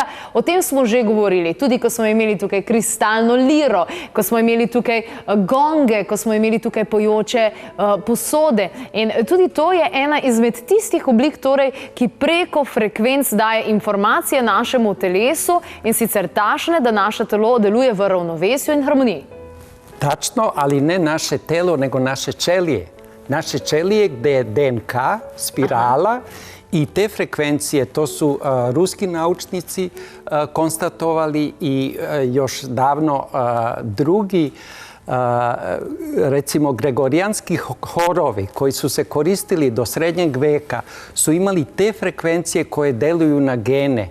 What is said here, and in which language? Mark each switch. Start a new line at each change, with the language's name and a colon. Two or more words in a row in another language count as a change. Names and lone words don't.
Slovenian: O tem smo že govorili, tudi ko smo imeli tukaj kristalno liro, ko smo imeli tukaj gonge, ko smo imeli tukaj pojoče posode. In tudi to je ena izmed tistih oblik, torej, ki preko frekvenc daje informacije našemu telesu in sicer tašne, da naše telo deluje v ravnovesju in harmoniji.
Serbian: Tačno, ali ne naše telo, nego naše ćelije. Naše ćelije gdje je DNK, spirala i te frekvencije, to su ruski naučnici konstatovali i još davno drugi, recimo gregorijanski horovi koji su se koristili do srednjeg veka su imali te frekvencije koje deluju na gene.